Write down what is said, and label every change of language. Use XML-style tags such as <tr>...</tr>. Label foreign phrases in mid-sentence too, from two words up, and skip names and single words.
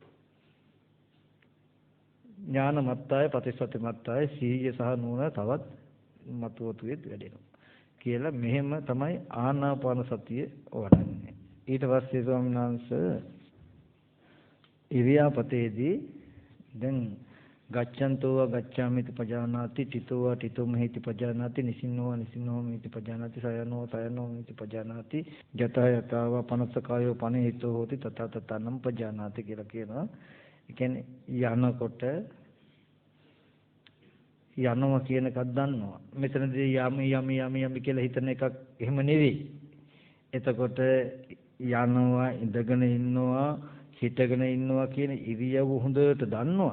<pi>ඥාන මත්තාය ප්‍රතිසති මත්තාය</pi> <si>සීය සහ නුවණ තවත් මතුවතුෙත් වැඩෙනවා කියලා මෙහෙම තමයි ආනාපාන සතිය වඩන්නේ. ඊට පස්සේ ස්වාමීන් වහන්සේ ඉරියාපතේදී දැන්</si> <pi>ගච්ඡන්තෝ ගච්ඡාමිති පජානාති තිතෝ තිතෝ මෙහිති පජානාති නිසින්නෝ නිසින්නෝ මෙහිති පජානාති සයනෝ සයනෝ මෙහිති පජානාති යත යතව පනසකායෝ පනිහිතෝ හෝති තත තතනම් පජානාති</pi> <si>කියලා කියනවා. ඒ කියන්නේ යනකොට යනවා කියන එකක් දන්නවා. මෙතනදී යමි කියලා හිතන එකක් එහෙම නෙවෙයි. එතකොට යනවා, ඉඳගෙන ඉන්නවා, හිටගෙන ඉන්නවා කියන ඉරියව්ව හොඳට දන්නවා.</si>